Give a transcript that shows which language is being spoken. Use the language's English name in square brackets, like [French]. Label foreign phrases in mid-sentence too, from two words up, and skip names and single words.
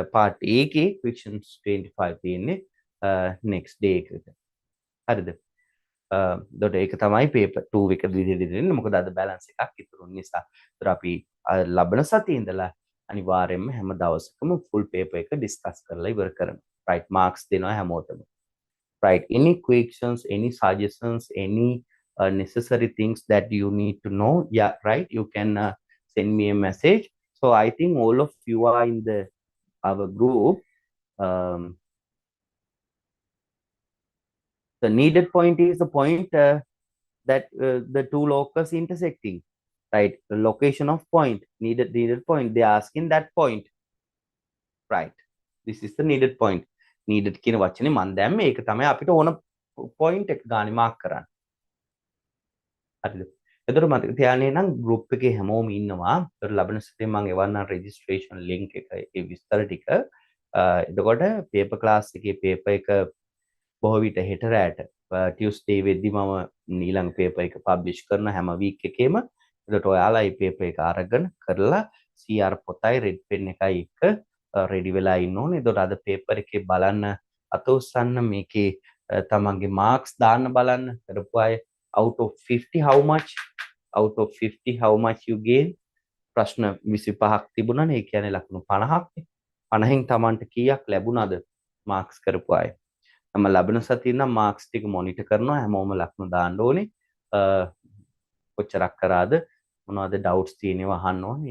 [Sinhala] part A එකේ questions 25 තියෙන්නේ [English] next day [Sinhala] එකට. හරිද? දොට ඒක තමයි පේපර් 2 එක විදිහට දෙන්නේ. මොකද අද බැලන්ස් එකක් ඉතුරු නිසා. ඒතර අපි ලබන සතියේ ඉඳලා අනිවාර්යයෙන්ම හැම දවසකම [English] full paper [Sinhala] එක discuss කරලා ඉවර කරනවා. right marks දෙනවා හැමෝටම. [English] right any questions, any suggestions, any necessary things that you need to know, yeah, right, you can send me a message. So I think all of you are in the our group. The needed point is the point that the two locals intersecting, right? The location of point, needed point, they are asking that point, right? This is the needed point. [Sinhala] Needed කියන වචනේ මම දැම්මේ ඒක තමයි අපිට ඕන point එක ගානේ මාක් කරන්න. හරිද? එතකොට මතක තියාගන්න නම් group එකේ හැමෝම ඉන්නවා. ඒතකොට ලබන සතියේ මම එවන්නම් [English] registration link [Sinhala] එක ඒ විස්තර ටික. එතකොට [English] paper class [Sinhala] එකේ paper එක බොහෝ විට හෙට රැට ටියුස්ඩේ වෙද්දි මම ඊළඟ පේපර් එක පබ්ලිෂ් කරන හැම වීක් එකේම. එතකොට ඔයාලා මේ පේපර් එක අරගෙන කරලා CR පොතයි [English] red pen [Sinhala] එකයි එක රෙඩි වෙලා ඉන්න ඕනේ. එතකොට අද පේපර් එකේ බලන්න අත උස්සන්න මේකේ තමන්ගේ මාක්ස් දාන්න බලන්න කරපු අය [English] out of 50 how much you gain. [Sinhala] ප්‍රශ්න 25ක් තිබුණානේ. ඒ කියන්නේ ලකුණු 50ක්. 50න් තමන්ට කීයක් ලැබුණාද මාක්ස් කරපු අය? நம்ம ලබන සතියේ නම් මාක්ස් ටික මොනිටර් කරනවා. හැමෝම ලකුණු දාන්න ඕනේ. කොච්චරක් කරාද මොනවද ඩවුට්ස් තියෙනවා අහන්න ඕනේ.